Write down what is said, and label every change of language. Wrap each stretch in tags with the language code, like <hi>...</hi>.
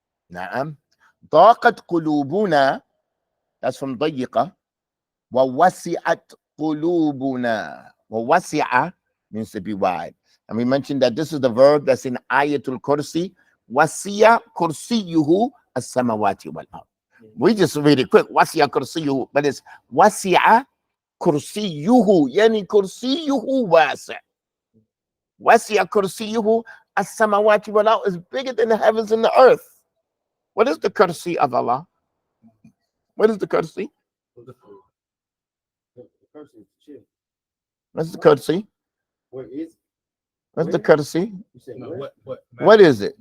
<ar>Na'am. Daqat qulubuna.</ar> <en>That's from dayiqa.</en> <ar>Wa wasi'at qulubuna.</ar> <en>Wa wasi'a means to be wide. And we mentioned that this is the verb that's in Ayatul Kursi,</en> <ar>وَسِيَ كُرْسِيُّهُ السَّمَوَاتِ وَالْأَرْضِ.</ar> <en>We just read it quick.</en> <ar>وَسِيَ كُرْسِيُّهُ,</ar> <en>but it's</en> <ar>وَسِعَ كُرْسِيُّهُ, يعني كُرْسِيُّهُ واسع. وَسِعَ كُرْسِيُّهُ السَّمَوَاتِ وَالْأَرْضِ</ar> <en>is bigger than the heavens and the earth. What is the courtesy of Allah? What is the courtesy? What's the courtesy? What's the courtesy? What is it?</en>